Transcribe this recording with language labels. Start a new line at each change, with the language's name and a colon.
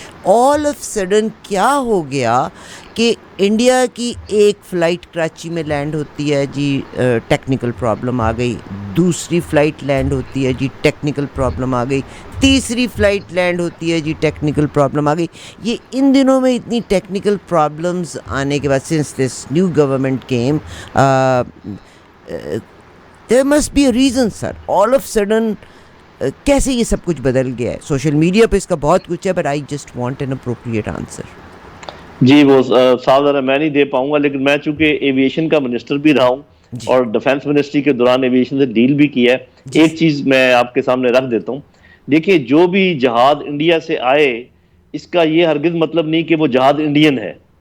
English: all of sudden
Urdu: کیا ہو گیا کہ انڈیا کی ایک فلائٹ کراچی میں لینڈ ہوتی ہے جی ٹیکنیکل پرابلم آ گئی، دوسری فلائٹ لینڈ ہوتی ہے جی ٹیکنیکل پرابلم آ گئی، تیسری فلائٹ لینڈ ہوتی ہے جی ٹیکنیکل پرابلم آ گئی. یہ ان دنوں میں اتنی ٹیکنیکل پرابلمز آنے کے بعد
English: since this new government came there must be a reason sir. all of sudden
Urdu: کیسے یہ سب کچھ بدل گیا ہے؟ سوشل میڈیا پہ اس کا بہت کچھ ہے،
English: But I just want an appropriate answer.
Urdu: جی وہ صاحب ذرا میں نہیں دے پاؤں گا، لیکن میں چونکہ ایویشن کا منسٹر بھی رہا ہوں اور ڈیفنس منسٹری کے دوران ایویشن سے ڈیل بھی کیا ہے. ایک چیز میں آپ کے سامنے رکھ دیتا ہوں. دیکھیے جو بھی جہاز انڈیا سے آئے اس کا یہ ہرگز مطلب نہیں کہ وہ جہاز انڈین ہے.